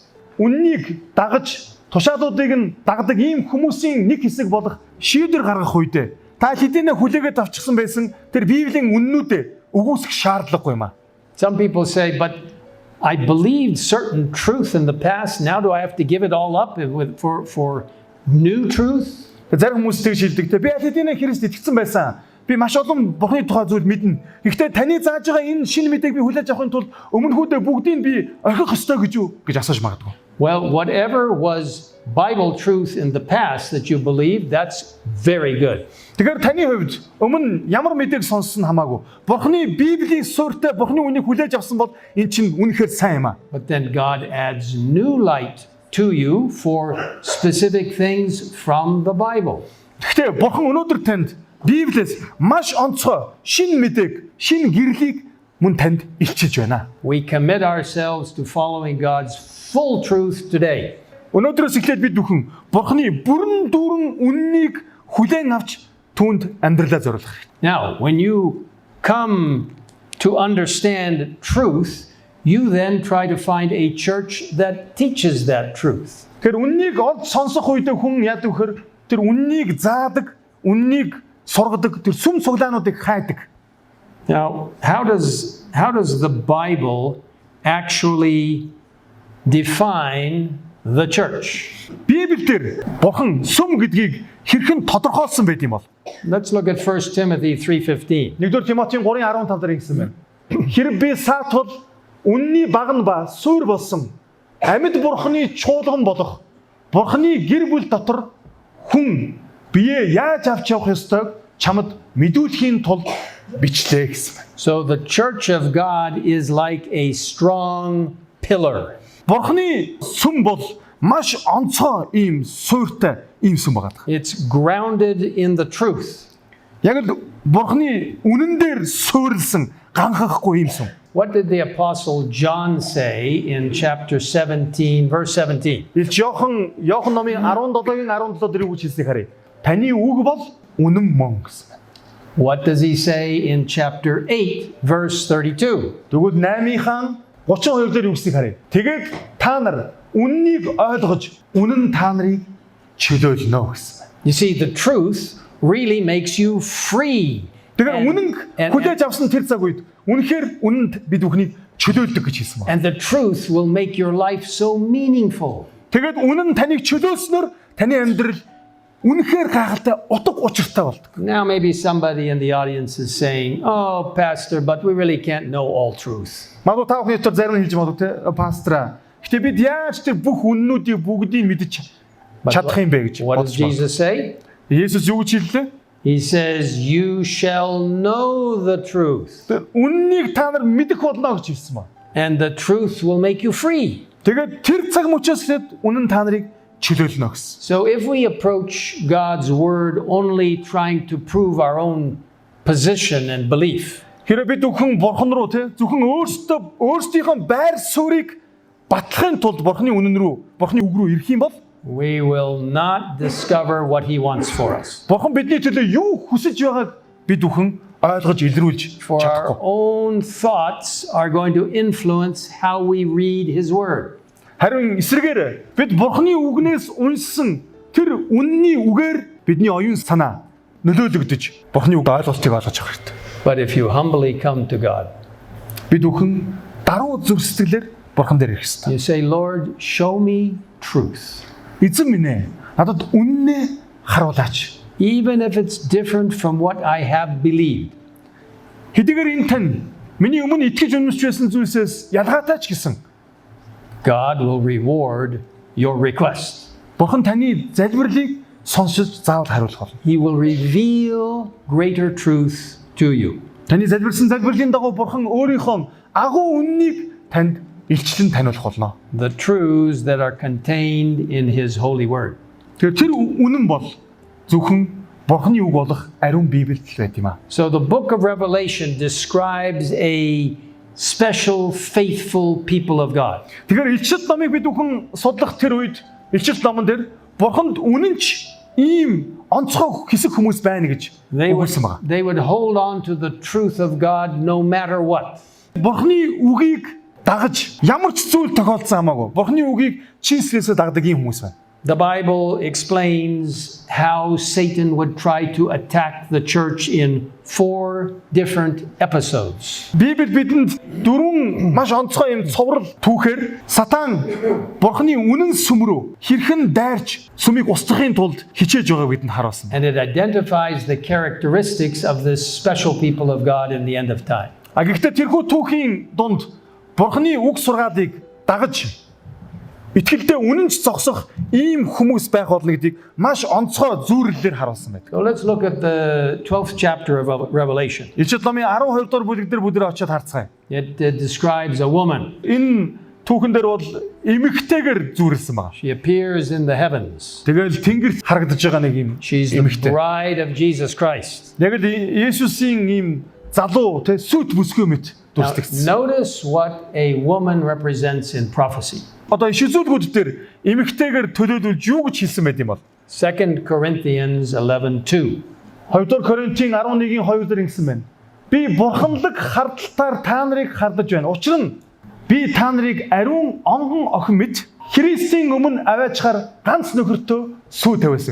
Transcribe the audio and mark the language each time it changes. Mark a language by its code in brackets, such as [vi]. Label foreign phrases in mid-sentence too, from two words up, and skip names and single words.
[mn] Үннийг дагаж тушаалуудыг нь дагдаг ийм хүмүүсийн нэг хэсэг болох шийдвэр гаргах үедээ та хэдийнэ хүлээгээд авчихсан байсан тэр Библийн үннүүдээ үгүйсэх шаардлагагүй юм аа. [en] Some people say, but I believed certain truth in the past, now do I have to give it all up for new truth? [mn] Зарим хүмүүс тэгж хэлдэг. Би хэдийнэ Христ итгэсэн байсан. Би маш олон Бурхны тухай зүйл мэднэ. Гэхдээ таны зааж байгаа энэ шинэ мэдээг би хүлээж авахын тулд өмнөхүүдээ бүгдийг би орхих ёстой гэж юу гэж асууж магадгүй. [en] Well, whatever was Bible truth in the past that you believe, that's very good. [mn] Тэгэхээр таны хувьд өмнө ямар мэдээг сонссон хамаагүй. Бурхны Библийн суурьтай Бурхны үнийг хүлээж авсан бол эн чинь үнэхээр сайн юм аа. [en] But then God adds new light to you for specific things from the Bible. [mn] Гэхдээ Бурхан өнөөдөр танд Библиэс маш онцгой шинэ мэдээг, шинэ гэрлийг мөн танд илчилж байна. [en] We commit ourselves to following God's full truth today. [mn] Өнөөдрөөс эхлээд бид бүхэн Бурханы бүрэн дүүрэн үннийг хүлээн авч түүнд амьдралаа зориулах хэрэгтэй. [en] Now, when you come to understand truth, you then try to find a church that teaches that truth. [mn] Тэгэхээр үннийг олж сонсох үедээ хүн яадаг вөхөр тэр үннийг заадаг, үннийг сургадаг, тэр сүм цуглаануудыг хайдаг. [en] Now, how does the Bible actually define the church? [mn] Библиэлд Бурхан сүм гэдгийг хэрхэн тодорхойлсон байд юм бол? [en] Let's look at 1 Timothy 3:15. [mn] 1-р Тимотийн 3:15 дээр ингэсэн байна. Хэрэг би саатвал үнний багна ба суур болсон амьд Бурханы чуулган болох Бурханы гэр бүл дотор хүн бие яаж авч явах ёстойг чамд мэдүүлэхийн тулд бичлээ гэсэн байна. [en] So the church of God is like a strong pillar. [mn] Бурханы сүм бол маш онцгой ийм суурьтай ийм сүм байгаа. [en] It's grounded in the truth. [mn] Яг л Бурханы үнэн дээр суурилсан ганхахгүй ийм сүм. [en] What did the apostle John say in chapter 17 verse 17? [mn] Илч Иохан номын 17-гийн 17 дээр юу гэж хэлснийг харъя. Таны үг бол үнэн мөн гэсэн байна. [en] What does he say in chapter 8 verse 32? [mn] Тэгвэл 8-ийн 32 дээр юу гэснийг харъя. Тэгээд та нар үннийг ойлгож үнэн та нарыг чөлөөлнө гэсэн байна. [en] You see, the truth really makes you free. [mn] Тэгэхээр үнэн хүлээж авсан тэр цаг үед үнэхээр үнэнд бид бүхнийг чөлөөлдөг гэж хэлсэн байна. [en] And the truth will make your life so meaningful. [mn] Тэгээд үнэн таныг чөлөөлснөөр таны амьдрал үнэхээр гайхалтай утга учиртай болдог. [en] Now maybe somebody in the audience is saying, "Oh, pastor, but we really can't know all truth." [mn] Магадгүй та бүхний дотор зарим нь хэлж магадгүй те пастра. Гэтэ бид яаж тэр бүх үннүүдийг бүгдийг мэдчих чадах юм бэ гэж [en] What does [mn] бодож байна. [en] Jesus say? [mn] Есүс юу гэж хэллээ? [en] He says, "You shall know the truth, [mn] Үннийг та нар мэдэх болно гэж хэлсэн ба. [en] and the truth will make you free." [mn] Тэгээд тэр цаг мөчөөс эхлээд үнэн та нарыг чөлөөлнө гэсэн. [en] So if we approach God's word only trying to prove our own position and belief, [mn] Хэрэв бид бүхэн бурхан руу те зөвхөн өөрсдийнхөө байр суурийг батлахын тулд бурханы үнэн рүү, бурханы үг рүү ирэх юм бол [en] we will not discover what he wants for us. [mn] бурхан бидний төлөө юу хүсэж байгааг бид бүхэн ойлгож илрүүлж [en] For our [mn] чадахгүй. [en] own thoughts are going to influence how we read his word. [mn] Харин эсрэгээр бид бурханы үгнээс уншсан тэр үнний үгээр бидний оюун санаа нөлөөлөгдөж бурханы үг ойлголтыг ойлгож авах хэрэгтэй. [en] But if you humbly come to God, [mn] Бид бүхэн даруй зүрх сэтгэлээр бурхан дээр ирэх хэрэгтэй. [en] you say, "Lord, show me truth." [mn] Эзэн минь ээ, надад үннээ харуулаач. [en] Even if it's different from what I have believed. [mn] Хэдийгээр энэ тань миний өмнө итгэж үнэмшиж байсан зүйлсээс ялгаатай ч гэсэн [en] God will reward your request. [mn] бурхан таны залбирлыг сонсож заавал хариулах болно. [en] He will reveal greater truth to you. [mn] Таны залбирсан залбирлын дагуу бурхан өөрийнхөө агуу үннийг танд илчлэн таниулах болно. [en] The truths that are contained in his holy word. [mn] Тэгэхээр тэр үнэн бол зөвхөн бурханы үг болох ариун Библиэд л байт юм аа. [en] So the book of Revelation describes a special faithful people of God. [mn] Тэгэхээр илчилт номыг бид бүхэн судлах тэр үед илчилт номон дээр бурханд үнэнч ийм онцгой хэсэг хүмүүс байна гэж өгүүлсэн байна. [en] They would hold on to the truth of God no matter what. [mn] Бурханы үгийг дагаж ямар ч зүйл тохиолдсон хамаагүй. Бурханы үгийг чин сэтгэлээсээ дагдаг ийм хүмүүс байна. [en] The Bible explains how Satan would try to attack the church in 4 different episodes. [mn] Библи бидэнд дөрвөн маш онцгой юм цоврал түүхээр сатан бурханы үнэн сүм рүү хэрхэн дайрч сүмийг устгахын тулд хичээж байгааг бидэнд харуулсан. [en] And it identifies the characteristics of this special people of God in the end of time. [mn] А гэхдээ тэрхүү түүхийн дунд бурханы үг сургаалыг дагаж итгэлдээ үнэнч зогсох ийм хүмүүс байх болно гэдгийг маш онцгой зүйрлэлээр харуулсан байдаг. [en] So let's look at the 12th chapter of Revelation. [mn] Илчилт номын 12 дугаар бүлэг дээр бүдэрээ очиод харцгаая. [en] It describes a woman. [mn] Энэ түүхэн дээр бол эмэгтэйгээр зүйрлсэн байна. [en] She appears in the heavens. [mn] Тэгэл тэнгэрт харагдаж байгаа нэг юм [en] She's the [mn] эмэгтэй. [en] bride of Jesus Christ. [mn] Яг л Есүсийн ийм залуу тэ сүт бүсгүй мэт [en] Now, [mn] дүрслэгдсэн. [en] notice what a woman represents in prophecy. [mn] Одоо ишүүлгүүд дээр эмэгтэйгээр төлөөлүүлж юу гэж хэлсэн байт юм бол [en] 2 Corinthians 11:2. [mn] 2 дугаар Коринтын 11-ийн 2 дээр ингэсэн байна. Би бурханлаг хардталтаар та нарыг хардаж байна. Учир нь Би та нарыг ариун онгон охин мэд Христийн өмнө аваачаар ганц нөхөртөө сүү тавиасан.